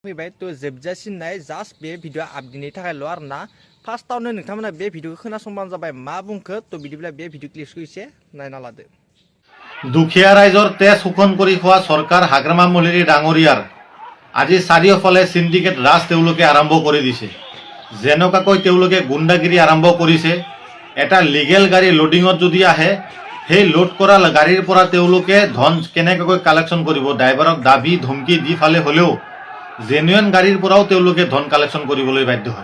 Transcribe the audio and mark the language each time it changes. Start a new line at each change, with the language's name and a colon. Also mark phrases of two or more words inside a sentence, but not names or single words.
Bodo: फैबाय तो जोबजासिननाय जास्ट बे भिडिअ आपडेटनि थाखायल' आरोना फार्स्टआवनो नोंथांमोना बे भिडिअखौ खोनासंबानो जाबाय मा बुंखो तो बिदिब्ला बे भिडिअ क्लिपखौ एसे नायना लादो।
Assamese: দুখীয়া ৰাইজৰ তেজ শোষণ কৰি খোৱা চৰকাৰ হাগ্ৰামা মহলাৰী ডাঙৰীয়াৰ আজি চাৰিওফালে সিন্ডিকেট ৰাজ তেওঁলোকে আৰম্ভ কৰি দিছে। যেনেকুৱাকৈ তেওঁলোকে গুণ্ডাগিৰি আৰম্ভ কৰিছে, এটা লিগেল গাড়ী লোডিঙত যদি আহে সেই লোড কৰা গাড়ীৰ পৰা তেওঁলোকে ধন কেনেকৈ কালেকশ্যন কৰিব, ড্ৰাইভাৰক দাবী ধমকি দি ফালে হ'লেও জেনুইন গাড়ীৰ পৰাও তেওঁলোকে ধন কালেকশ্যন কৰিবলৈ বাধ্য হয়।